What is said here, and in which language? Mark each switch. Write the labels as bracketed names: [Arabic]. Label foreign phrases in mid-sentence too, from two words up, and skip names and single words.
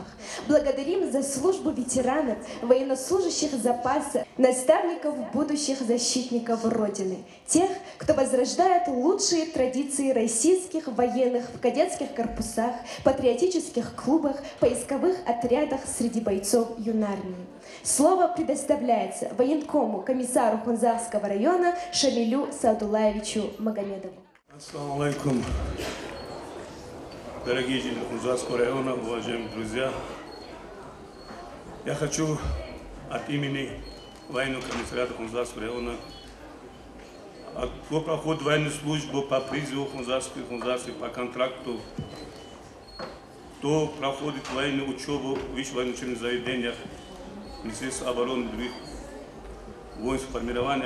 [Russian] Благодарим за службу ветеранов, военнослужащих запаса, наставников будущих защитников Родины, тех, кто возрождает лучшие традиции российских военных в кадетских корпусах, патриотических клубах, поисковых отрядах среди бойцов юнармии. Слово предоставляется военкому комиссару Хунзарского района Шамилю Саадулаевичу Магомедову. [Arabic] السلام عليكم, [Russian] дорогие жители Хунзарского района, уважаемые друзья. Я хочу от имени военного комиссариата Хунзарского района кто проходит военную службу по призыву Хунзарской по контракту, кто проходит военную учебу в высших военных учебных заведениях, Министерства обороны, других воинских формированиях.